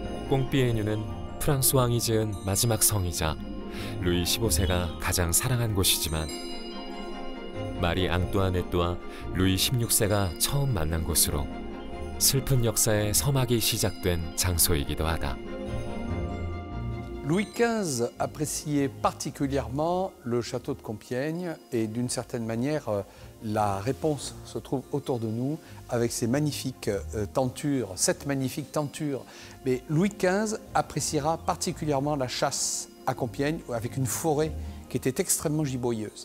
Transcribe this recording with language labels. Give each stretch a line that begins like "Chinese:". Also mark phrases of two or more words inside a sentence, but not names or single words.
Korean: 꽁피에뉴는 프랑스 왕이 지은 마지막 성이자 루이 15세가 가장 사랑한 곳이지만 마리 앙뚜아네트와 루이 16세가 처음 만난 곳으로 슬픈 역사의 서막이 시작된 장소이기도 하다.
French: Louis XV appréciait particulièrement le château de Compiègne et d'une certaine manière, la réponse se trouve autour de nous avec ces magnifiques tentures, 7 magnifiques tentures. Mais Louis XV appréciera particulièrement la chasse à Compiègne avec une forêt qui était extrêmement giboyeuse.